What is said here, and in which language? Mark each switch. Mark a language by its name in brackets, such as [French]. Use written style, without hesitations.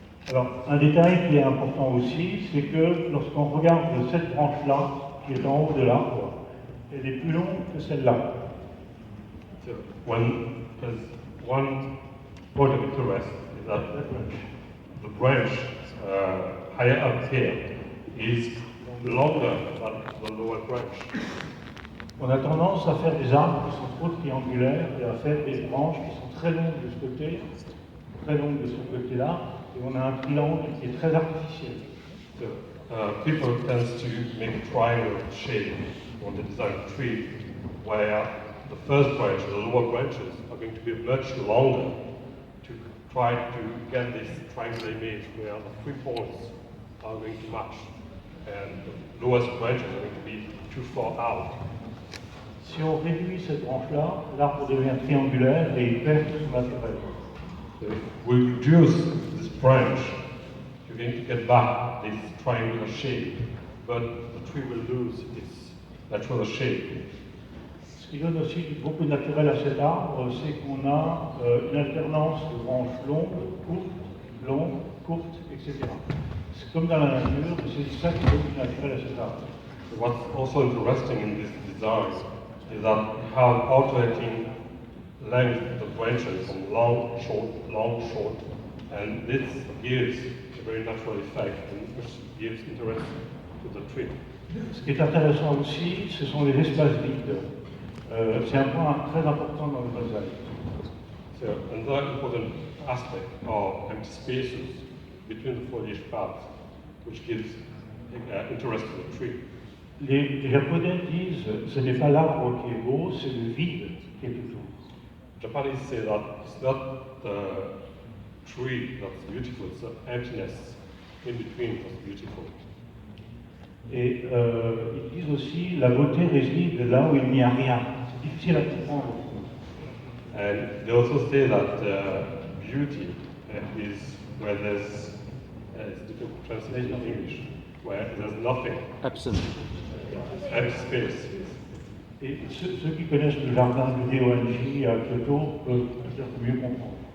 [French] Alors, un détail qui est important aussi, c'est que lorsqu'on regarde cette branche-là, qui est en haut de l'arbre, elle est plus longue que celle-là. [English] So when there's one point of interest is that the branch higher up here is longer than the lower branch. [French] On a tendance à faire des arbres qui sont trop triangulaires et à faire des branches qui sont très longues de ce côté, très longues de ce côté-là, et on a un triangle qui est très artificiel. [English] So people tend to make a triangle shape on the design of the tree, where the first branch, the lower branches, are going to be much longer to try to get this triangular image where the 3 points are going to match, and the lowest branches are going to be too far out. [French] Si on réduit cette branche-là, l'arbre devient triangulaire et il perd tout son intérêt. [English] So if we reduce this branch, you're going to get back this triangular shape, but the tree will lose its natural shape. [French] Ce qui donne aussi beaucoup de naturel à cet arbre, c'est qu'on a une alternance de branches longues, courtes, etc. C'est comme dans la nature, c'est ça qui donne du naturel à cet arbre. [English] So what's also interesting in this design is that you have alternating length of the branches from long, short, and this gives a very natural effect and which gives interest to the tree. [French] Ce qui est intéressant aussi, ce sont les espaces vides. C'est un point très important dans le mosaïque. [English] So another important aspect are empty spaces between the foliage paths, which gives interest to the tree. [French] Les Japonais disent ce n'est pas l'arbre qui est beau, c'est le vide qui est autour. [English] Japanese say that it's not the tree that's beautiful, it's the emptiness in between that's beautiful. [French] Et ils disent aussi la beauté réside là où il n'y a rien. C'est difficile à comprendre. [English] And they also say that beauty is where there's, it's difficult to translate in English, where there's nothing. Absent. Empty space. [French] Et ceux qui connaissent le jardin de Neo-Anji à Kyoto peuvent peut-être mieux comprendre.